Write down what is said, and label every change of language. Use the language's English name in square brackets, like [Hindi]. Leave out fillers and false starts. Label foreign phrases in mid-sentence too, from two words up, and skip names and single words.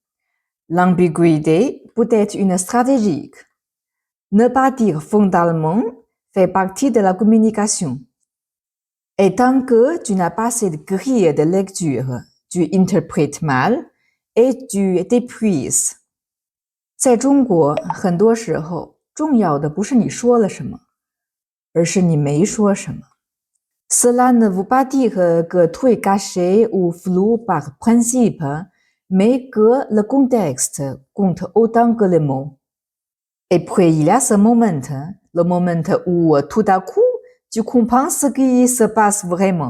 [French] L'ambiguïté peut être une stratégie. Ne pas dire frontalement fait partie de la communication. Et tant que tu n'as pas cette grille de lecture, tu interprètes mal et tu t'épuises. [Chinese] 在中国，很多时候，重要的不是你说了什么，而是你没说什么。 [French] Cela ne veut pas dire que tout est caché ou flou par principe, mais que le contexte compte autant que les mots. Et puis, il y a ce moment, le moment où tout à coup, tu comprends ce qui se passe vraiment.